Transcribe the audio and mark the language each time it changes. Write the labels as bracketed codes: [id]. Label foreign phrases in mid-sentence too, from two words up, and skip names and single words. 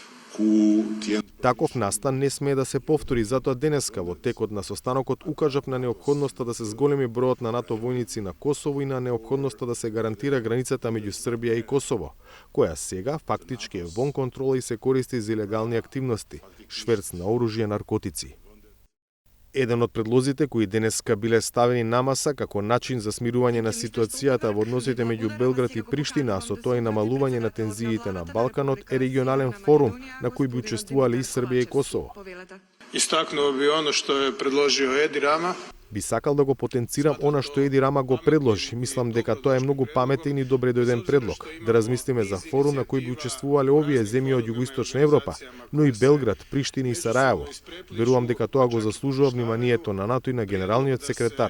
[mk] Таков настан не смее да се повтори, затоа денеска во текот на состанокот укажав на неопходноста да се зголеми бројот на НАТО војници на Косово и на неопходноста да се гарантира границата меѓу Србија и Косово, која сега фактички е вон контрола и се користи за илегални активности, шверц на оружје, наркотици. Еден од предлозите кои денеска биле ставени на маса како начин за смирување на ситуацијата во односите меѓу Белград и Приштина, а со тоа и намалување на тензиите на Балканот, е регионален форум на кој би учествувале и Србија и Косово. [sr] Истакнуo bi ono što je predložio Edi Rama. [mk] Би сакал да го потенцирам она што Еди Рама го предложи. Мислам дека тоа е многу паметен и добре дојден предлог. Да размислиме за форум на кој би учествувале овие земји од југоисточна Европа, но и Белград, Приштина и Сараево. Верувам дека тоа го заслужува вниманието на НАТО и на генералниот секретар.